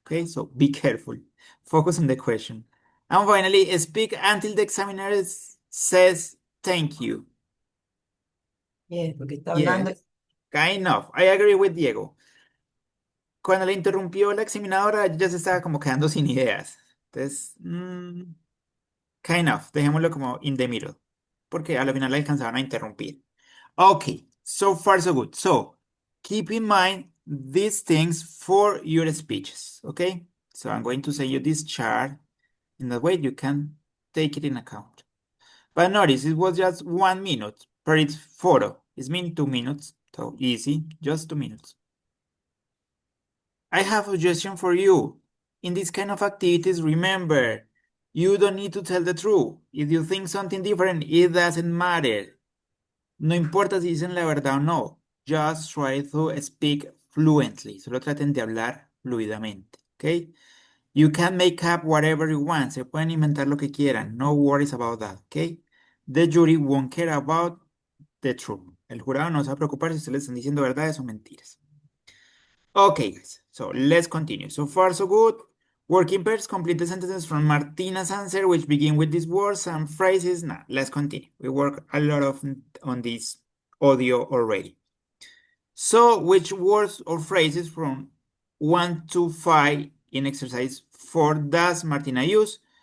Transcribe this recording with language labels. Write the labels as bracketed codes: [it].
[en] Okay, so be careful. Focus on the question. And finally, speak until the examiner says thank you. [es] Yes, porque está hablando. [en] Yes, kind of. I agree with Diego. [es] Cuando le interrumpió la examinadora, ya se estaba como quedando sin ideas. Entonces, [en] kind of. [es] Dejémoslo como [en] in the middle. [es] Porque a la final la alcanzaban a interrumpir. [en] Okay, so far so good. So keep in mind these things for your speeches, okay? So I'm going to send you this chart. In that way, you can take it in account. But notice it was just 1 minute per each photo. It's mean 2 minutes, so easy, just 2 minutes. I have a suggestion for you. In these kind of activities, remember, you don't need to tell the truth. If you think something different, it doesn't matter. [es] No importa si dicen la verdad o no. [en] Just try to speak fluently. [es] Solo traten de hablar fluidamente, ¿ok? [en] You can make up whatever you want. [es] Se pueden inventar lo que quieran. [en] No worries about that, ¿ok? The jury won't care about the truth. [es] El jurado no se va a preocupar si ustedes le están diciendo verdades o mentiras. [en] Okay, guys. So let's continue. So far, so good. Working pairs complete the sentences from Martina's answer, which begin with these words and phrases. Now, let's continue. We work a lot on this audio already. So, which words or phrases from 1 to 5 in exercise 4 does Martina use?